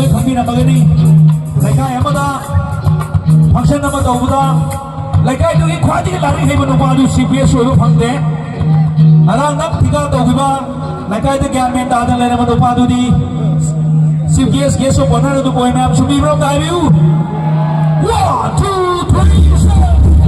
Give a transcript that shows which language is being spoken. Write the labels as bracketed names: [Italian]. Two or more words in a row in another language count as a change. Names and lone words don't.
[Manipuri] ꯄꯤꯔꯝꯃꯒꯅꯤ ꯂꯩꯀꯥꯏ ꯑꯃꯗ ꯐꯪꯁꯟ ꯑꯃ ꯇꯧꯕꯗ ꯂꯩꯀꯥꯏꯗꯨꯒꯤ ꯈ꯭ꯋꯥꯏꯗꯒꯤ ꯂꯥꯏꯔꯤꯛ ꯍꯩꯕ ꯅꯨꯄꯥ ꯑꯗꯨ CPS ꯑꯣꯏꯕ ꯐꯪꯗꯦ ꯉꯔꯥꯡ ꯅꯝ ꯊꯤꯒꯥ ꯇꯧꯈꯤꯕ ꯂꯩꯀꯥꯏꯗ ꯒ꯭ꯌꯥꯟ ꯃꯦꯟ ꯇꯥꯗꯅ ꯂꯩꯔꯝꯕ ꯅꯨꯄꯥꯗꯨꯗꯤ [English] Chief guest of honor of the boy ma'am should be from the IBU. [Manipuri] 1, 2, 3, 4.